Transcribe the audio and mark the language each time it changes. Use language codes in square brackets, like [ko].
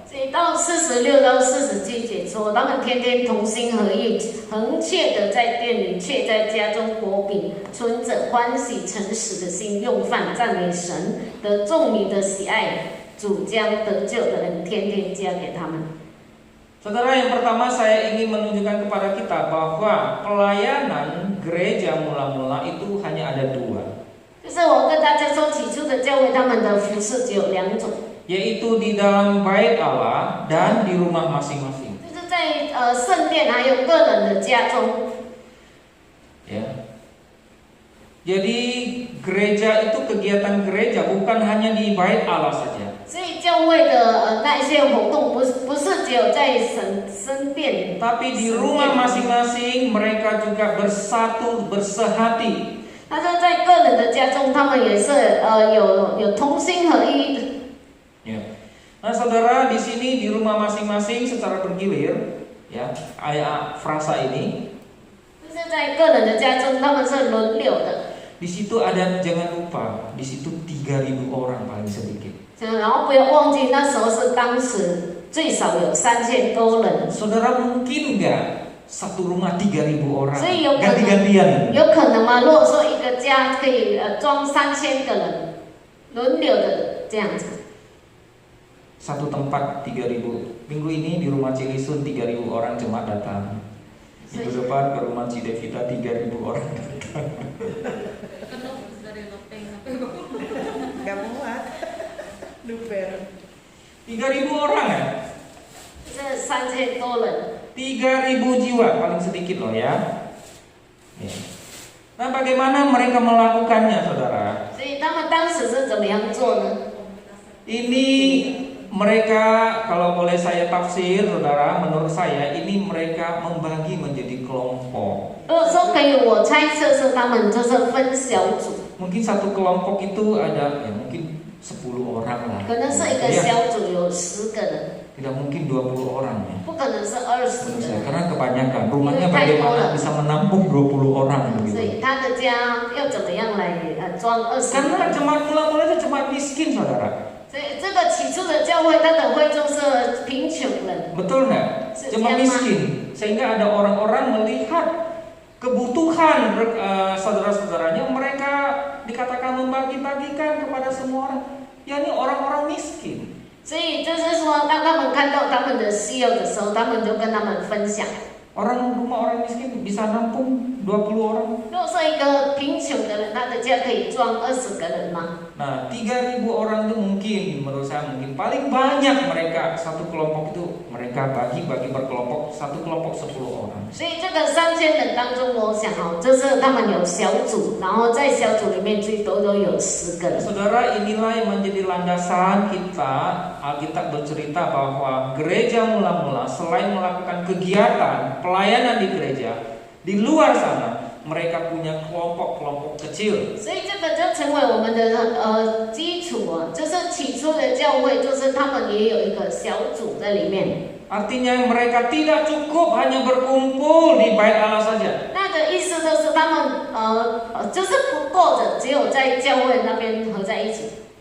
[zh] 所以到46到47节说，他们天天同心合意，恒切的在店里，却在家中裹饼，存着欢喜诚实的心用饭，赞美神，得众民的喜爱。主将得救的人天天加给他们。 [id] Saudara, yang pertama saya ingin menunjukkan kepada kita bahwa pelayanan gereja mula-mula itu hanya ada dua. [zh] 就就是我跟大家说，起初的教会他们的服饰只有2种， [id] yaitu di dalam bait Allah dan di rumah masing-masing. [zh] 就是在圣殿还有个人的家中。 [id] Ya. Jadi gereja itu kegiatan gereja bukan hanya di bait Allah saja. [zh] 所以教会的那一些活动不是只有在圣殿， [id] Tapi di rumah masing-masing mereka juga bersatu, bersehati. [zh] 他说在个人的家中，他们也是有同心合一的。 [id] Ya. Nah, saudara di sini di rumah masing-masing secara bergilir, ya, frasa ini. [zh] 就是在个人的家中，他们是轮流的。 [id] Di situ ada, jangan lupa, di situ 3.000 orang paling sedikit. [zh] 然后不要忘记，那时候是当时最少有3000多人。 [id] Saudara mungkin nggak satu rumah 3.000 orang [zh] 所以有可能 [id] ganti-gantian? [zh] 有可能吗？如果说一个家可以装3000个人，轮流的这样子。 [id] Satu tempat 3.000. Minggu ini di rumah Cilisun 3.000 orang jemaat datang. Minggu depan ke rumah Cidevita 3.000 orang datang. Gak muat. Luper. 3.000 orang ya? [zh] 这3000多人， [id] 3.000 jiwa paling sedikit loh ya. Ya. Nah, bagaimana mereka melakukannya, saudara? [zh] 所以他们当时是怎么样做呢？ [id] Ini mereka, kalau boleh saya tafsir, saudara, menurut saya ini mereka membagi menjadi kelompok. [zh] 如果说可以，我猜测是他们就是分小组， [id] Mungkin satu kelompok itu ada ya mungkin 10 orang lah. [zh] 可能是一个 [id] Ya, [zh] 小组有10个人， [id] tidak mungkin 20 orang ya. [zh] 不可能是20 [id] Menurut saya, [zh] 人， [id] karena kebanyakan rumahnya [zh] Ini太多 [id] bagaimana [zh] 了。 [id] bisa menampung 20 orang [zh] 所 [id] begitu. [zh] 以他的家要怎么样来装20个 [id] Karena [zh] 人？ [id] jemaat mula-mula itu jemaat miskin, saudara. [zh] 所以这个起初的教会，他的会众是贫穷人， [id] Betul nggak? Se- Jemaat siapa? miskin. Sehingga ada orang-orang melihat kebutuhan saudara-saudaranya, mereka dikatakan membagi-bagikan kepada semua orang. Ya, ini orang-orang miskin. [zh] 所以就是说，当他们看到他们的需要的时候，他们就跟他们分享。 [id] Orang rumah orang miskin bisa nampung 20 orang. [zh] 如果说一个贫穷的人，他的家可以装20个人吗？ [id] Nah, 3.000 orang itu mungkin, menurut saya mungkin paling banyak mereka satu kelompok itu mereka bagi-bagi berkelompok, satu kelompok 10 orang. [zh] 所以这个3000人当中，我想就是他们有小组，然后在小组里面最多都有10个人。 [id] Saudara, inilah yang menjadi landasan kita. Alkitab bercerita bahwa gereja mula-mula selain melakukan kegiatan pelayanan di gereja, di luar sana mereka punya kelompok-kelompok kecil. [zh] 所以这个就成为我们的基础啊，就是起初的教会，就是他们也有一个小组在里面。 [id] Artinya mereka tidak cukup hanya berkumpul di bait Allah saja. [zh] 那个意思就是他们就是不够的，只有在教会那边合在一起。